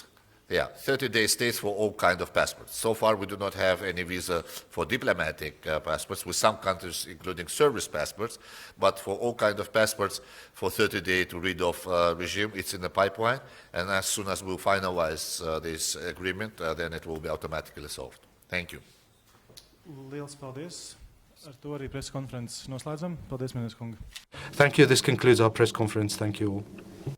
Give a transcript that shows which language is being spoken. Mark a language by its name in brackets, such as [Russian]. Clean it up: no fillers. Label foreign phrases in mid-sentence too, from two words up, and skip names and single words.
[English] Yeah, 30-day stays for all kinds of passports. So far, we do not have any visa for diplomatic passports, with some countries including service passports, but for all kinds of passports for 30-day to rid of regime, it's in the pipeline, and as soon as we'll finalize this agreement, then it will be automatically solved. Thank you. [Latvian] Liels paldies. Ar to arī press konferences noslēdzam. Paldies, ministrs kungi. [English] Thank you. This concludes our press conference. Thank you all.